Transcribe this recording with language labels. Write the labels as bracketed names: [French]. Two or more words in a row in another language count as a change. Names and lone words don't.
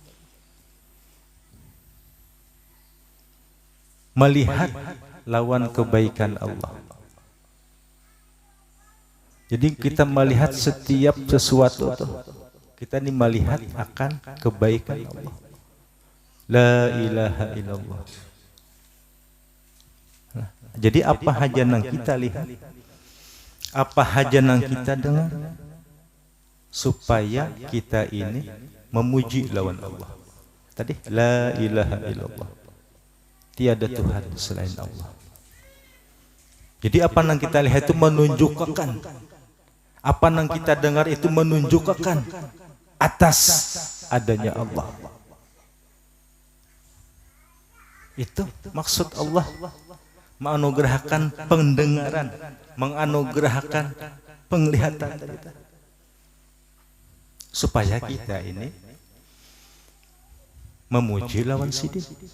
[Indonesian] Melihat lawan kebaikan Allah. Jadi kita melihat setiap sesuatu tuh, kita ini melihat akan kebaikan Allah. [Arabic] La ilaha illallah. [Indonesian] Nah, jadi apa haja yang kita lihat, apa haja yang kita dengar, supaya kita ini memuji lawan Allah. [Arabic] Tadi la ilaha illallah. [Indonesian] Tiada Tuhan selain Allah. Jadi apa yang kita lihat itu menunjukkan, apa yang kita dengar itu menunjukkan atas adanya Allah. Itu maksud Allah menganugerahkan pendengaran, menganugerahkan penglihatan kita, supaya kita ini memuji lawan sidin.